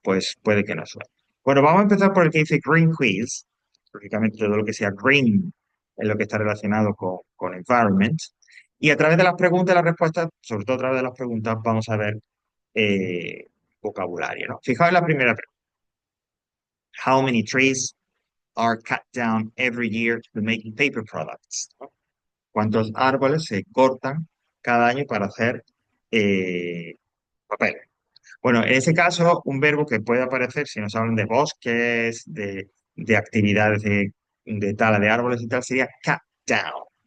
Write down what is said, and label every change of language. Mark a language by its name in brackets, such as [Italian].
[Spanish] Pues puede que no suene. Bueno, vamos a empezar por el que dice Green Quiz, lógicamente todo lo que sea green es lo que está relacionado con environment. Y a través de las preguntas y las respuestas, sobre todo a través de las preguntas, vamos a ver eh, vocabulario, ¿no? Fijaos en la primera pregunta. [English] How many trees are cut down every year to make paper products? [Spanish] ¿No? ¿Cuántos árboles se cortan cada año para hacer papel? Bueno, en ese caso, un verbo que puede aparecer si nos hablan de bosques, de actividades de tala de árboles y tal, sería cut down.